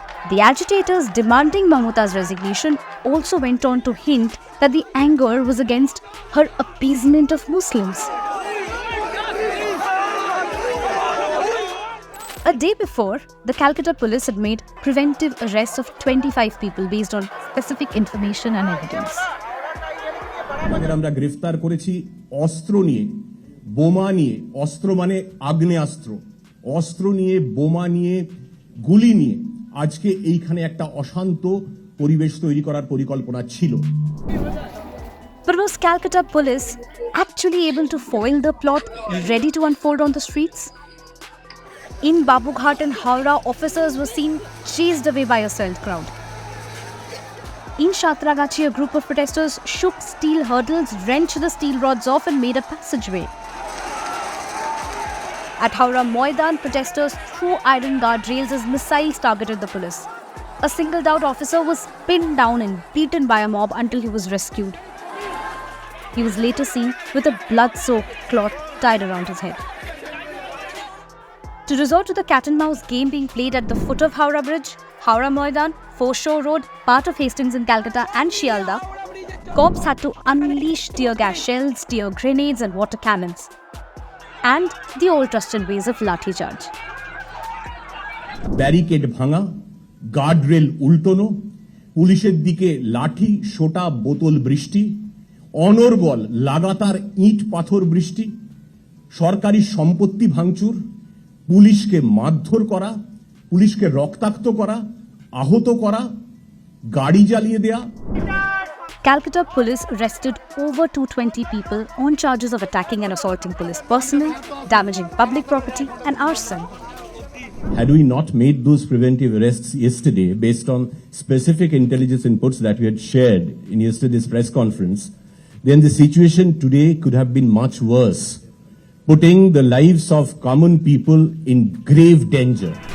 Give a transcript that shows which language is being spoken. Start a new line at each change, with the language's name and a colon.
English: The agitators demanding Mamata's resignation also went on to hint that the anger was against her appeasement of Muslims. A day before, the Calcutta police had made preventive arrests of 25 people based on specific information and evidence.
Bangla: আমরা গ্রেফতার করেছি অস্ত্র নিয়ে, বোমা নিয়ে, অস্ত্র মানে আগ্নেয়াস্ত্র, অস্ত্র নিয়ে, বোমা নিয়ে, গুলি নিয়ে আজকে এইখানে একটা অশান্ত পরিবেশ তৈরি করার পরিকল্পনা ছিল।
English: But was Calcutta police actually able to foil the plot ready to unfold on the streets? In Babughat and Howrah, officers were seen chased away by a swelled crowd. In Shatragachi, a group of protesters shook steel hurdles, wrenched the steel rods off and made a passageway. At Howrah Moidan, protesters threw iron guardrails as missiles targeted the police. A singled-out officer was pinned down and beaten by a mob until he was rescued. He was later seen with a blood-soaked cloth tied around his head. To resort to the cat-and-mouse game being played at the foot of Howrah Bridge, Howrah Moidan, Foreshore Road, part of Hastings in Calcutta and Shialda, cops had to unleash tear gas shells, tear grenades and water cannons. And the old trusted ways of lathi charge.
Bangla: Barricade ভাঙা, guardrail উল্টোনো, পুলিশের দিকে লাঠি, সোটা, বোতল বৃষ্টি, অনর্গল লাগাতার ইট পাথর বৃষ্টি, সরকারি সম্পত্তি ভাঙচুর, পুলিশকে মারধর করা, পুলিশকে রক্তাক্ত করা, আহত করা, গাড়ি জ্বালিয়ে দেয়া।
English: Calcutta police arrested over 220 people on charges of attacking and assaulting police personnel, damaging public property and arson. Had we not made those preventive arrests yesterday based on specific intelligence inputs that we had shared in yesterday's press conference, then the situation today could have been much worse, putting the lives of common people in grave danger.